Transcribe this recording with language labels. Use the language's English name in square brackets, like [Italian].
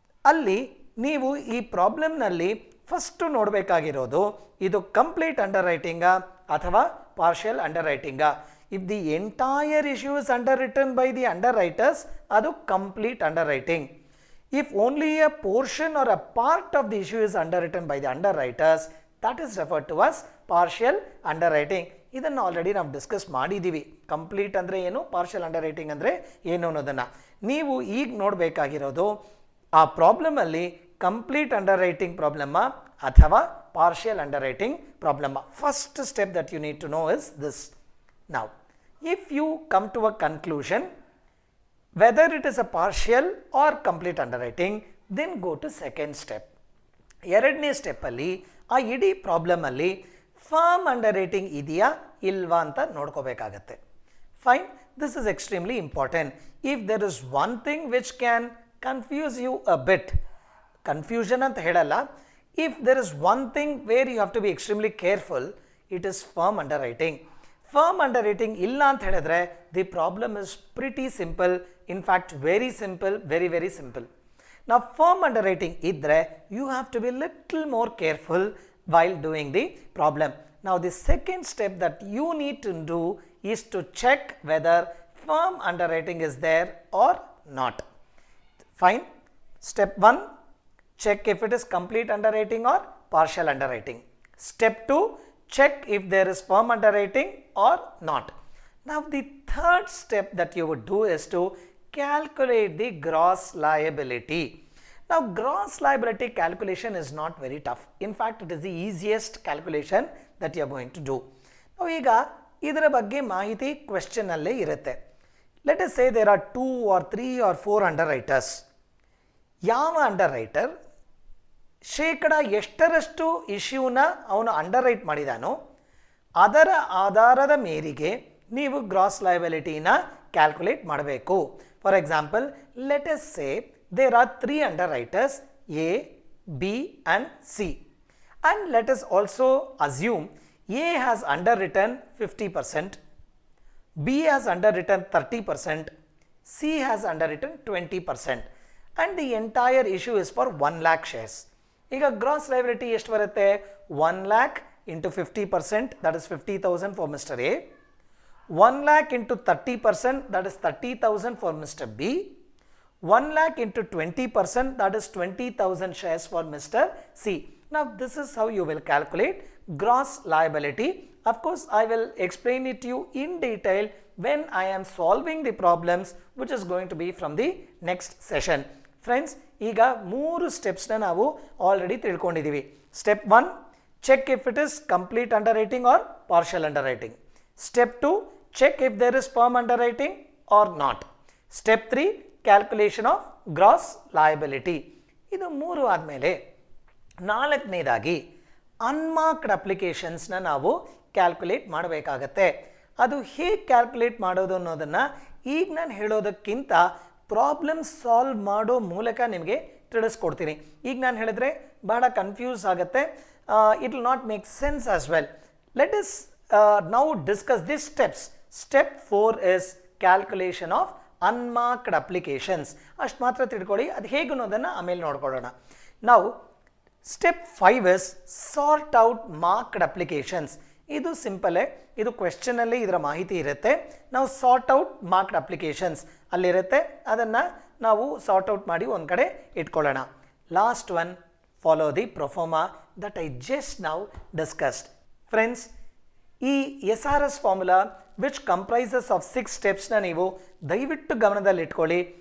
[Kannada] ಅಲ್ಲಿ ನೀವು ಈ ಪ್ರಾಬ್ಲಮ್ನಲ್ಲಿ ಫಸ್ಟು ನೋಡಬೇಕಾಗಿರೋದು ಇದು ಕಂಪ್ಲೀಟ್ ಅಂಡರ್ ರೈಟಿಂಗಾ ಅಥವಾ partial under ರೈಟಿಂಗಾ. [English] If the entire issue is underwritten by the underwriters, ಅದು complete underwriting. If only a portion or a part of the issue is underwritten by the underwriters, that is referred to as partial underwriting. [Kannada] ಇದನ್ನು already ನಾವು discuss ಮಾಡಿದ್ದೀವಿ. Complete ಅಂದರೆ ಏನು, partial under writing ಅಂದರೆ ಏನು ಅನ್ನೋದನ್ನು. ನೀವು ಈಗ ನೋಡಬೇಕಾಗಿರೋದು ಆ ಪ್ರಾಬ್ಲಮಲ್ಲಿ ಕಂಪ್ಲೀಟ್ ಅಂಡರ್ ರೈಟಿಂಗ್ ಪ್ರಾಬ್ಲಮ್ಮ ಅಥವಾ partial under writing problem. [English] First step that you need to know is this. ನಾವು if you come to a conclusion whether it is a partial or complete underwriting, then go to second step. [Kannada] ಎರಡನೇ ಸ್ಟೆಪ್ಪಲ್ಲಿ ಆ ಇಡೀ ಪ್ರಾಬ್ಲಮಲ್ಲಿ firm under writing ಇದೆಯಾ ಇಲ್ವಾ ಅಂತ ನೋಡ್ಕೋಬೇಕಾಗತ್ತೆ. [English] Fine, this is extremely important. If there is one thing which can confuse you a bit, [Kannada] confusion ಅಂತ ಹೇಳಲ್ಲ, [English] If there is one thing where you have to be extremely careful, it is firm underwriting. [Kannada] Firm under writing ಇಲ್ಲ ಅಂತ ಹೇಳಿದ್ರೆ [English] The problem is pretty simple. In fact, very simple, very, very simple. Now, firm underwriting idre, you have to be little more careful while doing the problem. Now, the second step that you need to do is to check whether firm underwriting is there or not. Fine. Step 1, check if it is complete underwriting or partial underwriting. Step 2, check if there is firm underwriting or not. Now, the third step that you would do is to calculate the gross liability. Now, gross liability calculation is not very tough. In fact, it is the easiest calculation that you are going to do. [Kannada] Now, ಈಗ ಇದರ ಬಗ್ಗೆ ಮಾಹಿತಿ question ಅಲ್ಲೇ ಇರುತ್ತೆ. [English] Let us say there are 2 or 3 or 4 underwriters. [Kannada] ಯಾವ under writer ಶೇಕಡ ಎಷ್ಟರಷ್ಟು ಇಶ್ಯೂನ ಅವನು under right ಮಾಡಿದಾನೋ ಅದರ ಆಧಾರದ ಮೇರೆಗೆ ನೀವು ಗ್ರಾಸ್ ಲಯಬಿಲಿಟಿನ ಕ್ಯಾಲ್ಕುಲೇಟ್ ಮಾಡಬೇಕು. [English] For example, let us say there are 3 underwriters A, B and C, and let us also assume A has underwritten 50%, B has underwritten 30%, C has underwritten 20%, and the entire issue is for 1 lakh shares. [Kannada] ಈಗ gross liability ಎಷ್ಟು ಬರುತ್ತೆ? [English] 1 lakh into 50%, that is 50,000 for Mr. A. 1 lakh into 30%, that is 30,000 for Mr. B. 1 lakh into 20%, that is 20,000 shares for Mr. C. Now, this is how you will calculate gross liability. Of course, I will explain it to you in detail when I am solving the problems, which is going to be from the next session. [Kannada] Friends, ಈಗ 3 ಸ್ಟೆಪ್ಸ್ನ ನಾವು already ತಿಳ್ಕೊಂಡಿದ್ದೀವಿ. [English] Step 1, check if it is complete underwriting or partial underwriting. Step 2, check if there is firm underwriting or not. Step 3, calculation of gross liability. [Kannada] ಇದು 3 ಆದಮೇಲೆ 4ನೇದಾಗಿ unmarked ಅಪ್ಲಿಕೇಶನ್ಸ್ನ ನಾವು calculate ಮಾಡಬೇಕಾಗತ್ತೆ. ಅದು ಹೇಗೆ calculate ಮಾಡೋದು ಅನ್ನೋದನ್ನು ಈಗ ನಾನು ಹೇಳೋದಕ್ಕಿಂತ ಪ್ರಾಬ್ಲಮ್ ಸಾಲ್ವ್ ಮಾಡೋ ಮೂಲಕ ನಿಮಗೆ ತಿಳಿಸ್ಕೊಡ್ತೀನಿ. ಈಗ ನಾನು ಹೇಳಿದ್ರೆ ಬಹಳ ಕನ್ಫ್ಯೂಸ್ ಆಗುತ್ತೆ. [English] It will not make sense as well. Let us now discuss these steps. Step 4 is calculation of unmarked applications. [Kannada] ಅಷ್ಟು ಮಾತ್ರ ತಿಳ್ಕೊಳ್ಳಿ, ಅದು ಹೇಗೆ ಅನ್ನೋದನ್ನು ಆಮೇಲೆ ನೋಡ್ಕೊಳ್ಳೋಣ. [English] Now, step 5 is sort out marked applications. [Kannada] ಇದು ಸಿಂಪಲ್ಲೇ, ಇದು ಕ್ವೆಶ್ಚನಲ್ಲಿ ಇದರ ಮಾಹಿತಿ ಇರುತ್ತೆ. ನಾವು ಸಾರ್ಟ್ ಔಟ್ ಮಾರ್ಕ್ಡ್ ಅಪ್ಲಿಕೇಶನ್ಸ್ ಅಲ್ಲಿರುತ್ತೆ, ಅದನ್ನು ನಾವು ಸಾರ್ಟ್ ಔಟ್ ಮಾಡಿ ಒಂದು ಕಡೆ ಇಟ್ಕೊಳ್ಳೋಣ. [English] Last one, follow the proforma that I just now discussed. [Kannada] Friends, ಈ SRS formula [English] which comprises of 6 ಸ್ಟೆಪ್ಸ್ನ [Kannada] ನೀವು ದಯವಿಟ್ಟು ಗಮನದಲ್ಲಿಟ್ಕೊಳ್ಳಿ.